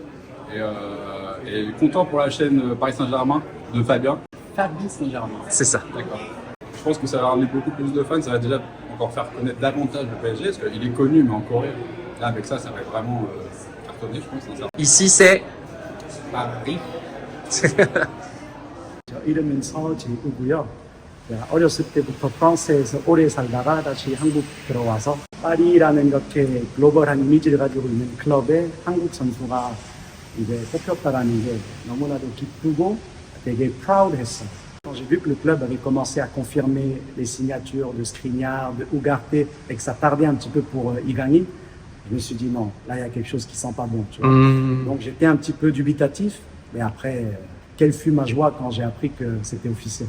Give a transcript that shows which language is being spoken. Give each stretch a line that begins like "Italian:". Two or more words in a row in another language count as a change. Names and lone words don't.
French: Et content pour la chaîne Paris Saint-Germain de Fabien. Fabien Saint-Germain. C'est ça. D'accord. Je pense que ça va ramener beaucoup plus de fans, ça va déjà encore faire connaître davantage le PSG, parce qu'il est connu, mais en Corée, là avec ça va vraiment cartonner, je pense. Sincèrement. Ici c'est Paris.
Korean: 이름은 서재우고요. 어렸을 때부터 프랑스에서 오래 살다가 다시 한국 들어와서 파리라는 이렇게 글로벌한 이미지를 가지고 있는 클럽에 한국 선수가 이제 뽑혔다라는 게 너무나도 기쁘고 되게 프라우드했어요.
French: Quand j'ai vu que le club avait commencé à confirmer les signatures de Skriniar, de Ugarte, et que ça tardait un petit peu pour Higuaín, je me suis dit non, là il y a quelque chose qui sent pas bon. Tu vois. Donc j'étais un petit peu dubitatif, mais après, quelle fut ma joie quand j'ai appris que c'était officiel.